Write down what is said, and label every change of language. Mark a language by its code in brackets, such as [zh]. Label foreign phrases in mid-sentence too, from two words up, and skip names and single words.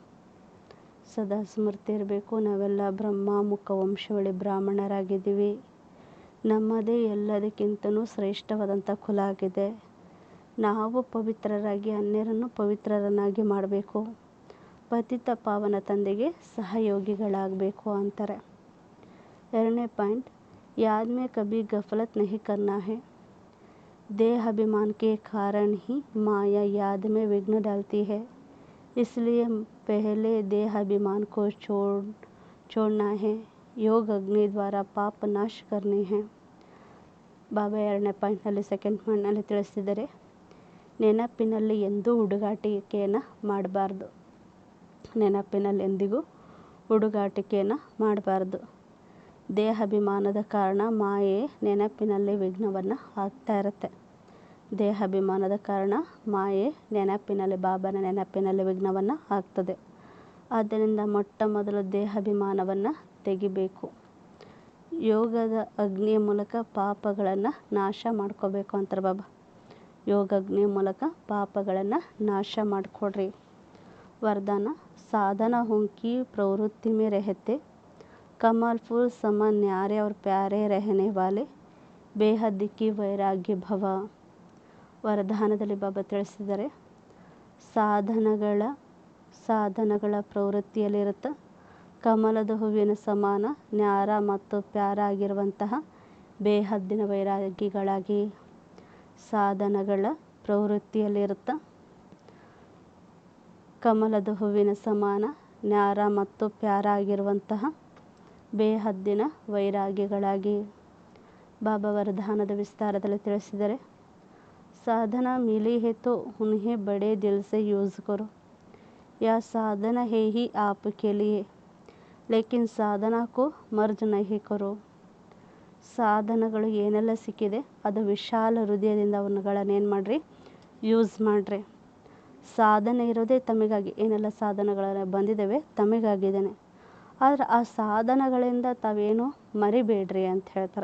[kn] ಸದಾ ಸ್ಮೃತಿ ಇರಬೇಕು, ನಾವೆಲ್ಲ ಬ್ರಹ್ಮ ಮುಖ ವಂಶಾವಳಿ ಬ್ರಾಹ್ಮಣರಾಗಿದ್ದೀವಿ. ನಮ್ಮದೇ ಎಲ್ಲದಕ್ಕಿಂತಲೂ ಶ್ರೇಷ್ಠವಾದಂಥ ಕುಲ ಆಗಿದೆ. ನಾವು ಪವಿತ್ರರಾಗಿ ಅನ್ಯರನ್ನು ಪವಿತ್ರರನ್ನಾಗಿ ಮಾಡಬೇಕು. ಪತಿತ ಪಾವನ ತಂದೆಗೆ ಸಹಯೋಗಿಗಳಾಗಬೇಕು ಅಂತಾರೆ. 2ನೇ ಪಾಯಿಂಟ್, [hi] याद में कभी गफलत नहीं करना है. देह अभिमान के कारण ही माया याद में विघ्न डालती है. इसलिए पहले देह अभिमान को छोड़ना है. योग अग्नि द्वारा पाप नाश करने हैं. [kn] ಬಾಬಾ 2ನೇ ಪಾಯಿಂಟ್ನಲ್ಲಿ ಸೆಕೆಂಡ್ ಪಾಯಿಂಟ್ನಲ್ಲಿ ತಿಳಿಸಿದ್ದಾರೆ, ನೆನಪಿನಲ್ಲಿ ಎಂದೂ ಹುಡುಗಾಟಿಕೆಯನ್ನು ಮಾಡಬಾರ್ದು. ನೆನಪಿನಲ್ಲಿ ಎಂದಿಗೂ ಹುಡುಗಾಟಿಕೆಯನ್ನು ಮಾಡಬಾರ್ದು. ದೇಹಾಭಿಮಾನದ ಕಾರಣ ಮಾಯೆ ನೆನಪಿನಲ್ಲಿ ವಿಘ್ನವನ್ನು ಆಗ್ತಾ ಇರುತ್ತೆ. ದೇಹಾಭಿಮಾನದ ಕಾರಣ ಮಾಯೆ ನೆನಪಿನಲ್ಲಿ, ಬಾಬಾನ ನೆನಪಿನಲ್ಲಿ ವಿಘ್ನವನ್ನು ಆಗ್ತದೆ. ಆದ್ದರಿಂದ ಮೊಟ್ಟ ಮೊದಲು ದೇಹಾಭಿಮಾನವನ್ನು ತೆಗಿಬೇಕು. ಯೋಗದ ಅಗ್ನಿಯ ಮೂಲಕ ಪಾಪಗಳನ್ನು ನಾಶ ಮಾಡ್ಕೋಬೇಕು ಅಂತಾರೆ ಬಾಬಾ. ಯೋಗ ಅಗ್ನಿಯ ಮೂಲಕ ಪಾಪಗಳನ್ನು ನಾಶ ಮಾಡಿಕೊಡ್ರಿ. [hi] वरदान. साधना उनकी प्रवृत्ति में रहते कमल फूल समान न्यारे और प्यारे रहने वाले बेहद की वैराग्य भव. [kn] ವರದಾನದಲ್ಲಿ ಬಾಬಾ ತಿಳಿಸಿದ್ದಾರೆ, ಸಾಧನಗಳ ಪ್ರವೃತ್ತಿಯಲ್ಲಿರುತ್ತೆ. ಕಮಲದ ಹೂವಿನ ಸಮಾನ ನ್ಯಾರ ಮತ್ತು ಪ್ಯಾರ ಆಗಿರುವಂತಹ ಬೇಹದ್ದಿನ ವೈರಾಗಿಗಳಾಗಿ. ಸಾಧನಗಳ ಪ್ರವೃತ್ತಿಯಲ್ಲಿರುತ್ತೆ. ಕಮಲದ ಹೂವಿನ ಸಮಾನ ನ್ಯಾರ ಮತ್ತು ಪ್ಯಾರ ಆಗಿರುವಂತಹ ಬೇಹದ್ದಿನ ವೈರಾಗಿಗಳಾಗಿ. ಬಾಬಾ ವರದಾನದ ವಿಸ್ತಾರದಲ್ಲಿ ತಿಳಿಸಿದರೆ, [hi] साधना मिली है तो उन्हें बड़े दिल से यूज़ करो. यह साधना है ही आपके लिए, लेकिन साधना को मर्ज नहीं करो. [kn] ಸಾಧನಗಳು ಏನೆಲ್ಲ ಸಿಕ್ಕಿದೆ ಅದು ವಿಶಾಲ ಹೃದಯದಿಂದ ಅವನ್ನುಗಳನ್ನು ಏನು ಮಾಡಿರಿ, ಯೂಸ್ ಮಾಡಿರಿ. ಸಾಧನೆ ಇರೋದೇ ತಮಗಾಗಿ. ಏನೆಲ್ಲ ಸಾಧನಗಳೆಲ್ಲ ಬಂದಿದ್ದಾವೆ ತಮಗಾಗಿದ್ದೇನೆ. ಆದರೆ ಆ ಸಾಧನಗಳಿಂದ ತಾವೇನು ಮರಿಬೇಡ್ರಿ ಅಂತ ಹೇಳ್ತಾರೆ.